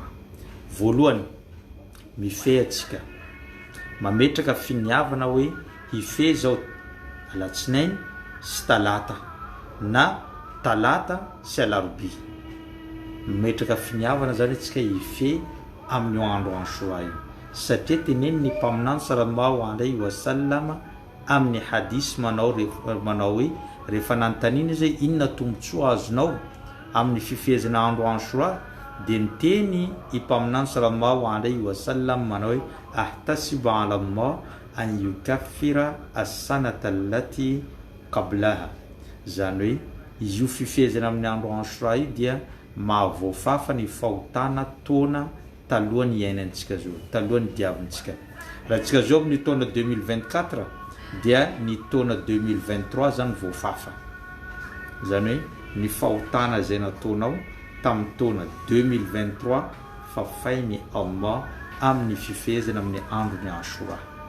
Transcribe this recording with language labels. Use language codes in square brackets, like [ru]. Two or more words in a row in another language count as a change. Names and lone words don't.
[mg] Voalohany, mifehy atsika, mametraka finiavana hoe hifehy zao alatsinainy sy talata, na talata sy alarobia. Mametraka finiavana zany atsika hifehy amin'ny andro Ashura io, satria teneny ny mpaminany [ar] صلى الله عليه وسلم [mg] amin'ny hadisy manao hoe rehefa nanontaniana izy inona tombotsoa azonao amin'ny fifehezana andro Ashura, dia niteny i mpaminany [ar] صلى الله عليه وسلم [mg] manao hoe [ar] أحتسب على الله أن يكفر السنة التي قبلها, [mg] zany hoe io fifehezana amin'ny andro Ashura io dia mahavoafafa ny fahotana taona talohan'ny iainantsika zao, talohan'ny diavintsika. Raha tsika zao amin'ny taona 2024 dia ny taona 2023 zany voafafa, zany hoe ny fahotana zay nataonao tamin'ny taona 2023 fafainy Allah amin'ny fifehezana amin'ny andron'ny Ashura.